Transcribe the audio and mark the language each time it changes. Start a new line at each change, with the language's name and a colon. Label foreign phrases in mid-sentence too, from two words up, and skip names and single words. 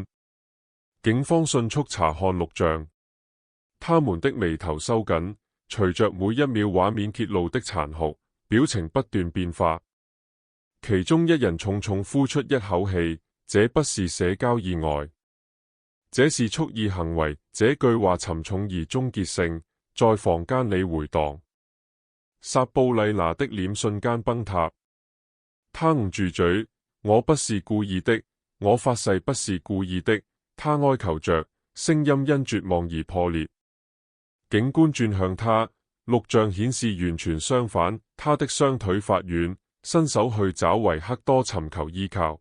Chinese: 警方迅速查看錄像，他們的眉頭收緊，隨着每一秒畫面揭露的殘酷，表情不斷變化。其中一人重重呼出一口氣，這不是社交意外，這是蓄意行為。這句話沉重而終結性，在房間裏回蕩。撒布麗娜的臉瞬間崩塌，她捂住嘴：我不是故意的，我發誓不是故意的。她哀求着，聲音因絕望而破裂。警官轉向他，錄像顯示完全相反，他的雙腿發軟，伸手去找維克多尋求依靠。